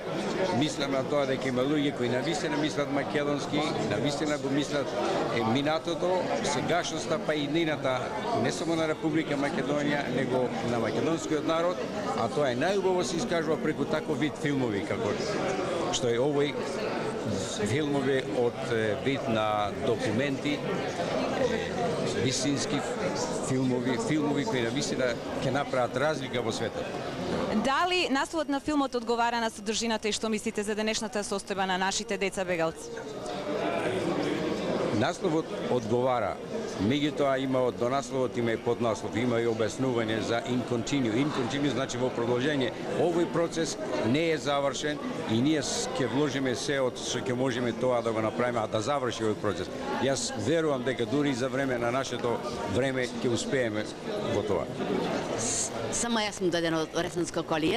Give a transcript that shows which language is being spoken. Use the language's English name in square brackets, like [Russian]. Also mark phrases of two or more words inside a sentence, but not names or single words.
[Macedonian] Мислам на тоа дека има луѓе кои навистина мислат македонски, навистина го мислат минатото, сегашноста, па и иднината не само на Република Македонија, него на македонскиот народ, а тоа е најубаво се искажува преку таков вид филмови како што е овој филмови од вид на документи, вистински филмови кои навистина ќе направат разлика во светот. Дали насловот на филмот одговара на содржината и што мислите за денешната состојба на нашите деца бегалци? Насловот одговара, меѓутоа има до насловот има и поднаслов, има и објаснување за [English] in continue. In continue [Macedonian] значи во продолжение. Овој процес не е завршен и ние ќе вложиме се од што ќе можеме тоа да го направиме, а да заврши овој процес. Јас верувам дека дури за време на нашето време ќе успееме во тоа. Само јас сум додена од Ресенска колија.